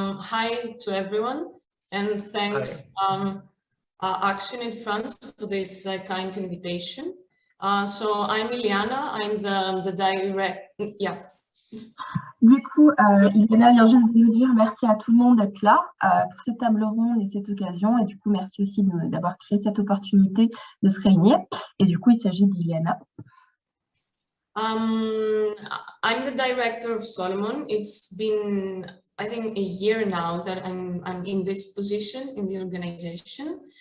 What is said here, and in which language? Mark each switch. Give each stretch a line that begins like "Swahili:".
English: Hi to everyone, and thanks Action in France for this kind invitation. So I'm Iliana, I'm the direct, yeah.
French: Du coup, Iliana vient juste de nous dire merci à tout le monde d'être là pour cette table ronde et cette occasion. Et du coup, merci aussi d'avoir créé cette opportunité de se réunir. Et du coup, il s'agit d'Iliana.
English: I'm the director of Solomon. It's been, I think, a year now that I'm in this position in the organization.